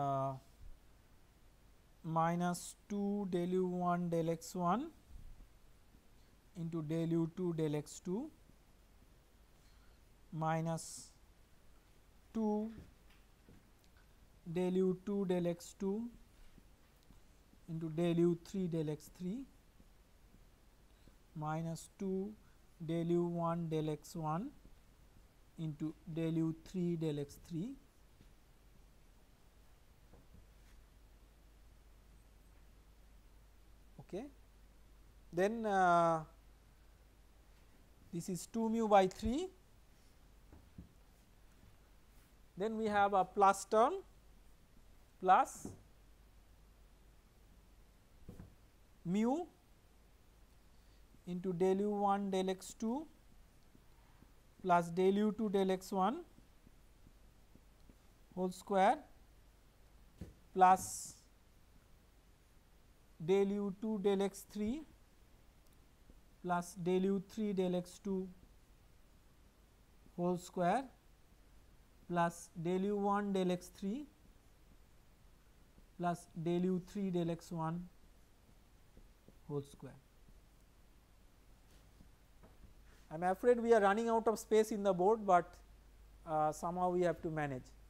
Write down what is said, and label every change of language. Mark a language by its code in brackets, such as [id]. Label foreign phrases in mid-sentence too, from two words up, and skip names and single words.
[en] minus 2 del u 1 del x 1 into del u 2 del x 2 minus 2 del u 2 del x 2 into del u 3 del x 3 minus 2 del u 1 del x 1 into del u 3 del x 3 . Okay. Then this is 2 mu by 3, then we have a plus term plus mu into del u 1 del x 2 plus del u 2 del x 1 whole square plus del u 2 del x 3 plus del u 3 del x 2 whole square plus del u 1 del x 3 plus del u 3 del x 1 whole square. I am afraid we are running out of space in the board, but somehow we have to manage.